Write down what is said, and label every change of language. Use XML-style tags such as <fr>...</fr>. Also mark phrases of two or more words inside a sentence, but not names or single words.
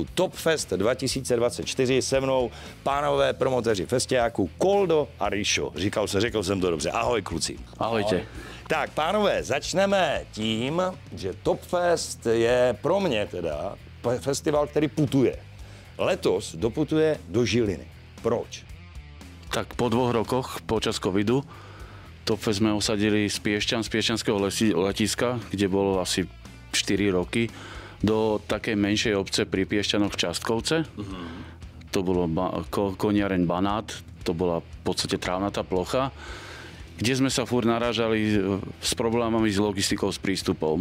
<cs>Topfest 2024 se mnou pánové promotéři festiáků Koldo a Rišo. Řekl jsem to dobře. Ahoj, kluci.</cs> <sk>Ahojte.</sk> <cs>Ahoj. Tak, pánové, začneme tím, že Topfest je pro mě teda festival, který putuje. Letos doputuje do Žiliny. Proč?</cs> <sk>Tak po 2 rokoch počas covidu Topfest sme osadili z Piešťanského letiska, kde bolo asi 4 roky, do takej menšej obce pri Piešťanoch Častkovce. To bolo koniareň Banát, to bola v podstate trávnatá plocha, kde sme sa furt narážali s problémami s logistikou, s prístupom.</sk>